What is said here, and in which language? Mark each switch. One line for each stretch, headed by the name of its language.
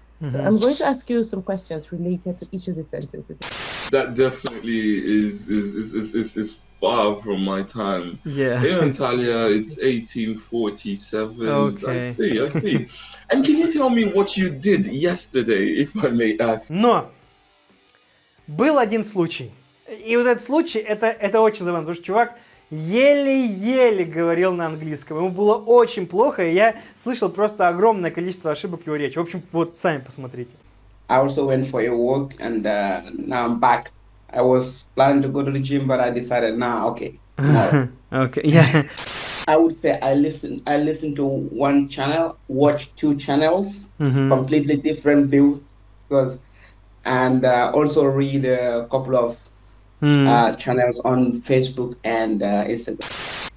English: So I'm going to ask you some questions related to each of the sentences. That definitely is far from my time. Yeah. Here in Italia, it's 1847. Okay. I see. And can you tell me what you did yesterday, if I may ask?
Russian: Но был один случай. И вот этот случай, это очень забавно, потому что чувак еле-еле говорил на английском. Ему было очень плохо, и я слышал просто огромное количество ошибок в его речи. В общем, вот сами посмотрите.
English: I also went for a walk, and now I'm back. I was planning to go to the gym, but I decided, okay. Okay, yeah. I would say I listen to one channel, watch two channels, completely different views, and also read a couple of channels on Facebook and Instagram.